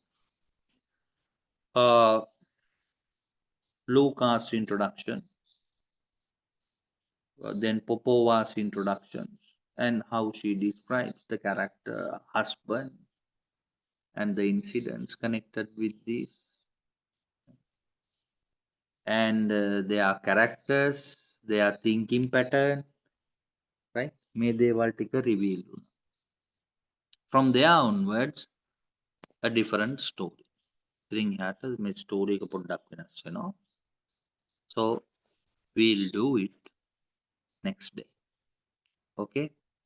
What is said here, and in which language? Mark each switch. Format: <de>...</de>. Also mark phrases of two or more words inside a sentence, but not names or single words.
<en>Luca's introduction, then Popova's introduction, and how she describes the character husband and the incidents connected with this, and their characters, their thinking pattern, right?</en> <si>මේ දේවල් ටික reveal වුණා.</si> <en>From there onwards, a different story.</en> <si>ඉතින් එහාට මේ ස්ටෝරි එක පොඩ්ඩක් වෙනස් වෙනවා.</si> <en>So we'll do it next day. Okay.</en>